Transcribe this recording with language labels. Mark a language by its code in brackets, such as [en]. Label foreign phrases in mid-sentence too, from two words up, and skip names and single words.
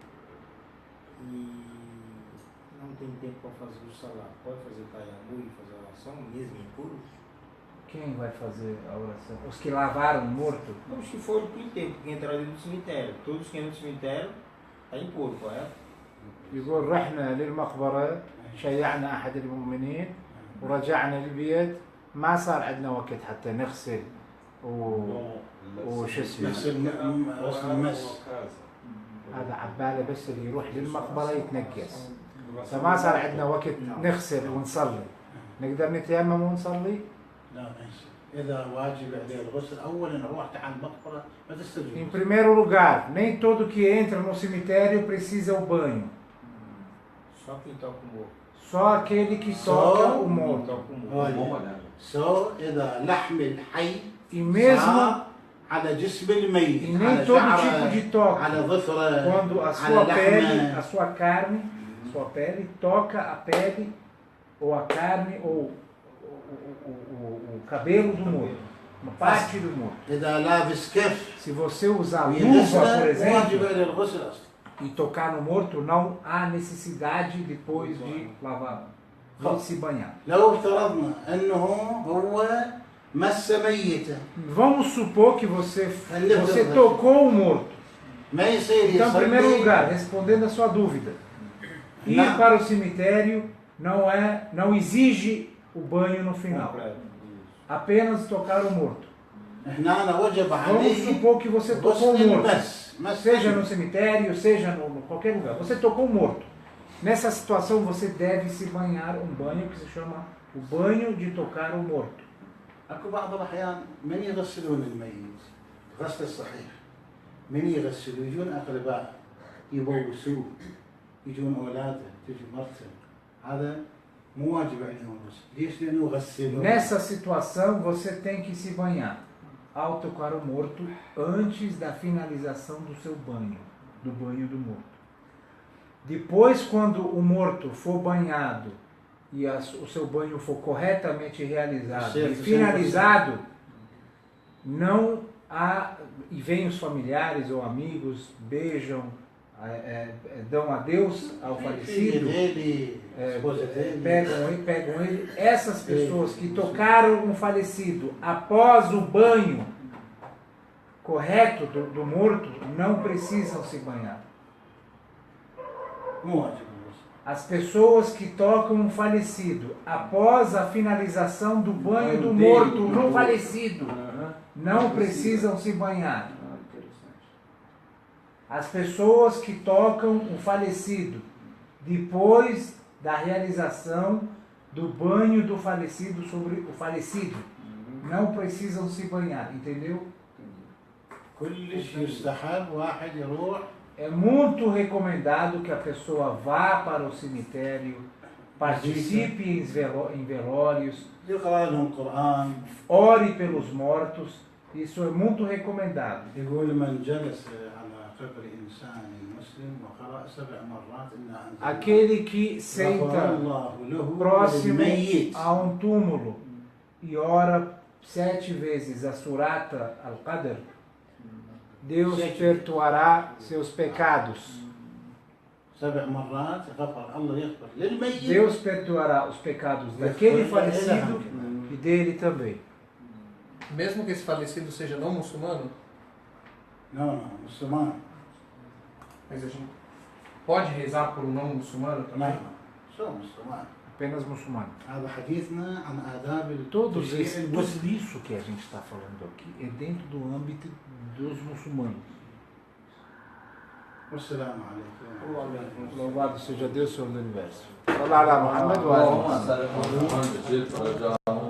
[pt] E não tem tempo para fazer o salário. Pode fazer taiamu e fazer a oração, mesmo impuro? Quem vai fazer a oração? Os que lavaram o morto? Os que foram para o enterro, porque entraram dentro do cemitério. Todos que entram no cemitério está impuro, correto? [ar] يقول رحنا للمقبرة شيعنا أحد المؤمنين ورجعنا البيت ما صار عندنا وقت حتى نغسل وش اسمه غسل المس. هذا عبالة بس اللي يروح للمقبرة يتنقص فما صار عندنا وقت نغسل ونصلي نقدر نتيمم ونصلي؟ لا ما يصير. إذا واجب عليه الغسل أولا روحت على المقبرة ما تستجيب. [pt] Em primeiro lugar, nem todo que entra no cemitério precisa o banho. Só quem toca o morto. Só aquele que toca o morto. Toca o morto. [ar] سو إذا لحم الحي [pt] E mesmo [ar] على جسم الميت [pt] e nem [ar] على [pt] todo [ar] شعره [pt] tipo de toque, [ar] على ظفره [pt] quando a [ar] على [pt] sua pele, [ar] لحمه [pt] a sua carne, sua pele toca a pele ou a carne ou o cabelo do morto, uma parte do morto. [ar] إذا لابس كف [pt] Se você usar luva, por [ar] ويغسله [pt] exemplo, [ar] واجب عليه الغسل أصلا. [pt] e tocar no morto, não há necessidade depois de lavar, de se banhar. [ar] لو افترضنا أنه هو مس ميته [pt] Vamos supor que você tocou o morto. [ar] ما يصير [pt] Então, em primeiro [ar] يصلي [pt] lugar, respondendo a sua dúvida, ir Não. para o cemitério não exige o banho no final, apenas tocar o morto. [ar] هنا وجب [pt] Vamos [ar] عليه [pt] supor que você tocou o [ar] غسل [pt] morto, [ar] المس مس [pt] seja no cemitério, seja no qualquer lugar. Você tocou o morto. Nessa situação, você deve se banhar um banho que se chama o banho de tocar o morto. [ar] اكو بعض الاحيان من يغسلون الميت غسل الصحيح من يغسلوا يجون اقرباء يبوسوه يجون اولاده تجي مرته هذا مو واجب عليهم الغسل ليش؟ لانه غسلوا [pt] Nessa situação, você tem que se banhar ao tocar o morto antes da finalização do seu banho, do banho do morto. Depois, quando o morto for banhado e o seu banho for corretamente realizado e finalizado, não há, e vêm os familiares ou amigos, beijam, dão adeus ao falecido, pegam ele. Essas pessoas que tocaram um falecido após o banho correto do morto não precisam se banhar. [ar] مو واجب الغسل. [pt] As pessoas que tocam um falecido após a finalização do banho do morto no falecido não precisam se banhar. As pessoas que tocam o falecido depois da realização do banho do falecido sobre o falecido não precisam se banhar, entendeu? [ar] كلش يستحب واحد يروح [pt] É muito recomendado que a pessoa vá para o cemitério, participe em velórios, [ar] يقرأ لهم قرآن. [pt] ore pelos mortos. Isso é muito recomendado. [ar] يقول من جلس على قبر إنسان مسلم وقرأ 7 مرات إنا أنزلنا [pt] Aquele que [ar] غفر [pt] senta [ar] الله له [pt] próximo [ar] وللميت. [pt] a um túmulo e ora 7 vezes a Surata Al-Qadr, Deus perdoará seus pecados. [ar] 7 مرات غفر الله يغفر للميت. [pt] Deus perdoará os pecados daquele falecido e dele também. Mesmo que esse falecido seja não muçulmano, não, muçulmano. mas a gente pode rezar por um não muçulmano também? não só muçulmano. Apenas muçulmano. [ar] هذا حديثنا عن آداب [pt] Tudo [ar] التشريع [pt] isso que a gente está falando aqui é dentro do âmbito dos muçulmanos. [ar] والسلام عليكم. [pt] Louvado seja Deus, Senhor do Universo. Olá, Muhammad.